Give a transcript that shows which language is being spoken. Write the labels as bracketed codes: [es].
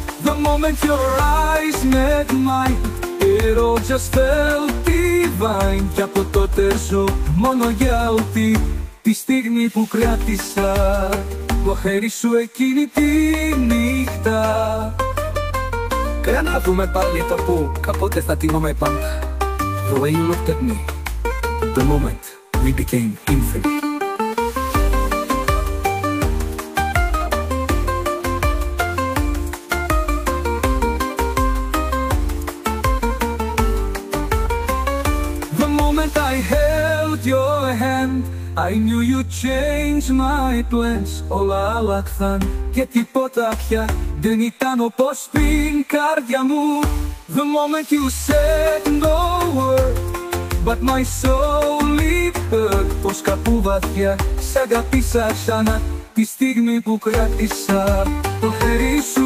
[en] The moment your eyes met mine, it all just felt divine. [el] Κι από τότε ζω μόνο για ότι τη στιγμή που κράτησα το χέρι σου εκείνη τη νύχτα. Και να δούμε πάλι το που κάποτε θα τιμούμε πάντα. [en] The way you looked at me, the moment we became infinite. The moment I held your hand, I knew you'd change my plans. [el] Όλα άλλαξαν και τίποτα πια δεν ήταν όπως πριν, καρδιά μου. [en] The moment you said no word, but my soul it hurt. [el] Πως κάπου βαθιά σ' αγάπησα ξανά τη στιγμή που κράτησα το χέρι